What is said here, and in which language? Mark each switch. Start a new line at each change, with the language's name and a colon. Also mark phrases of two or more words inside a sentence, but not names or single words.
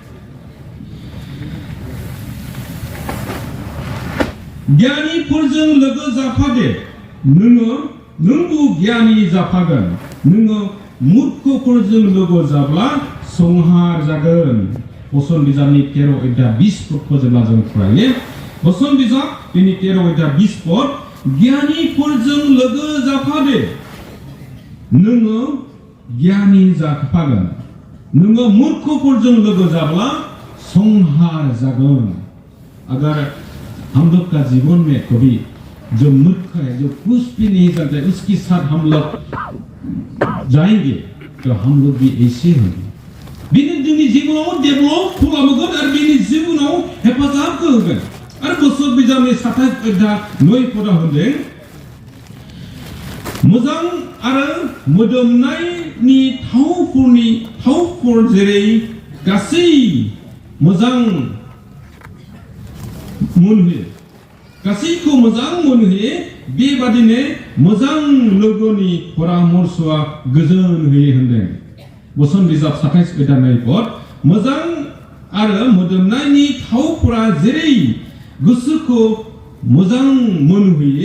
Bodo: गियानिफोरजों लोगो जाफादे नोंबो गियानि जाफागोन नोङो मूर्खफोरजों लोगो जाब्ला संहार जागोन बोसोन बिजाबनि 13:20 फोरखौ जेब्ला जों फरायो बोसोन बिजाब बेनि 13:20 फोर गियानिफोरजों लोगो जाफादे नोङो गियानि जाफागोन नोङो मूर्खफोरजों लोगो जाब्ला संहार जागोन
Hindi: अगर हम लोग का जीवन में कभी जो मूर्ख है जो कुछ भी नहीं जानता है उसके साथ हम लोग जाएंगे तो हम लोग भी ऐसे होंगे
Bodo: बेनि जोंनि जिबनाव डेभलप खालामगोन आरो बेनि जिबनाव हेफाजाब होगोन आरो बोसोन बिजाबनि 27:9 होनदों मोजां आरो मोदोमनायनि थावफोर जेरै गासै मोजां मोनहोयो गासैखौ मोजां मोनहोयो बेबादिनो मोजां लोगोनि परामर्शआ गोजोन होयो होनदों बोसोन बिजाब 27:9 मोजां आरो मोदोमनायनि थावफोरा जेरै गोसोखौ मोजां मोनहोयो